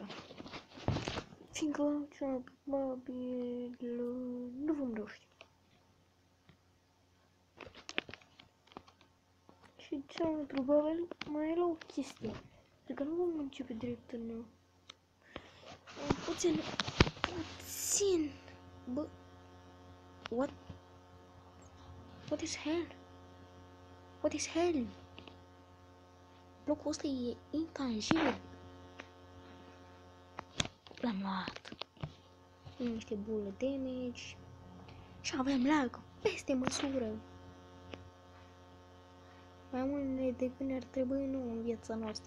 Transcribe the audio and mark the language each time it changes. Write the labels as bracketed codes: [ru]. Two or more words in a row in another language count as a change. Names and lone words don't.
[ro] Fiindcă cel probabil nu vom reuși. Și cel mai probabil mai era o chestie. Adică nu vom începe direct în... Puțin... Bă... [en] What is hell? What is hell? [ro] Locul ăsta e intangibil. L-am luat. Niște [en] bullet damage. [ro] Și avem lag peste măsură. Mai mult decât ne-ar trebui nouă în viața noastră.